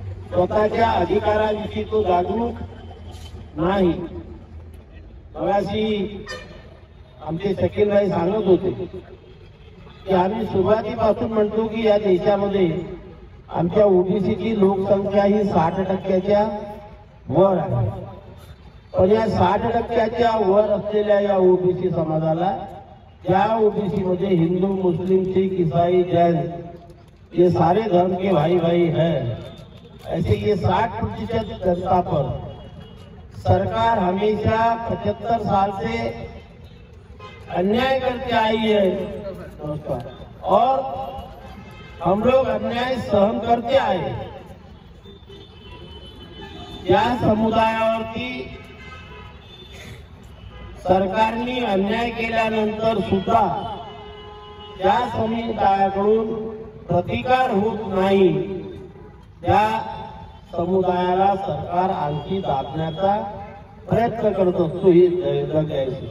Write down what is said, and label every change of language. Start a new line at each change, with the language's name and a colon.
Marathi: स्वतःच्या अधिकाराविषयी तो जागरूक नाही. मगाशी आमचे शकीलभाई सांगत होते की आम्ही सुरुवातीपासून म्हणतो की या देशामध्ये आमच्या ओबीसीची लोकसंख्या ही 60% वर आहे. पण या 60% वर असलेल्या या ओबीसी समाजाला, या ओबीसी मध्ये हिंदू, मुस्लिम, सिख, ईसाई, जैन
Hindi: ये सारे धर्म के भाई भाई हैं. ऐसे ये 60% जनता पर सरकार हमेशा 75 साल से अन्याय करके आई है और हम लोग अन्याय सहन करते आए.
Marathi: या समुदायावरती सरकारने अन्याय केल्यानंतर सुद्धा त्या समुदायाकडून प्रतिकार होत नाही. त्या समुदायाला सरकार आणखी दाबण्याचा प्रयत्न करत असतो ही जग आहे.